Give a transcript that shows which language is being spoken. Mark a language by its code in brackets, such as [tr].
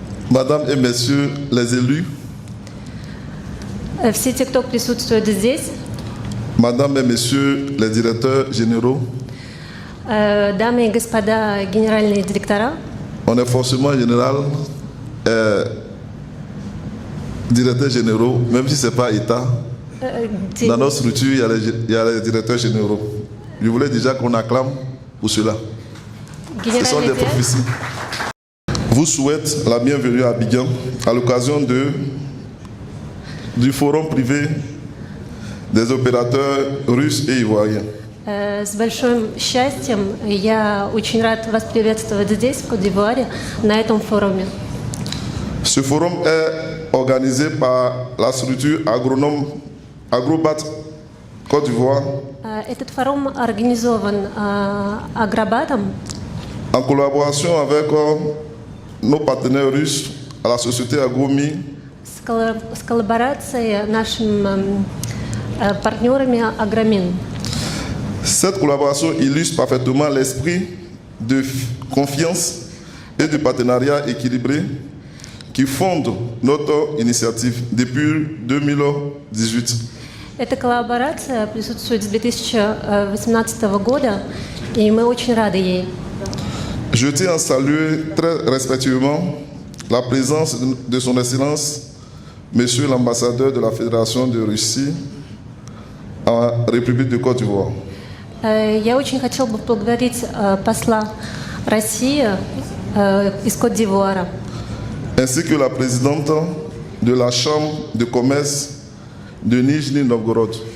[fr] Madame et messieurs les élus, [ru] Все те, кто присутствует здесь, [fr] Madame et messieurs les directeurs généraux, [ru] дамы и господа генеральные директора, [fr] on est forcément général, directeurs généraux, même si ce n'est pas État. Dans notre structure, il y a les directeurs généraux. Je voulais déjà qu'on acclame pour cela. Ce sont des prophéties. Vous souhaite la bienvenue à Abidjan à l'occasion du forum privé des opérateurs russes et ivoiriens. [ru] С большим счастьем я очень рад вас приветствовать здесь, в Кот-д'Ивуаре, на этом форуме. [fr] Ce forum est organisé par la structure Agrobat Côte d'Ivoire [ru] Этот форум организован Агробатом [fr] en collaboration avec nos partenaires russes à la société Agromi [ru] с коллаборацией нашими партнерами Агромин. [fr] Cette collaboration illustre parfaitement l'esprit de confiance et de partenariat équilibré qui fonde notre initiative depuis 2018. [ru] Эта коллаборация присутствует с 2018 года, и мы очень рады ей. [fr] Je tiens à saluer très respectueusement la présence de son Excellence, Monsieur l'ambassadeur de la Fédération de Russie en République de Côte d'Ivoire. [ru] Я очень хотела бы поблагодарить посла России из Кот-д'Ивуара, [fr] ainsi que la présidente de la Chambre de commerce de Nijni Novgorod.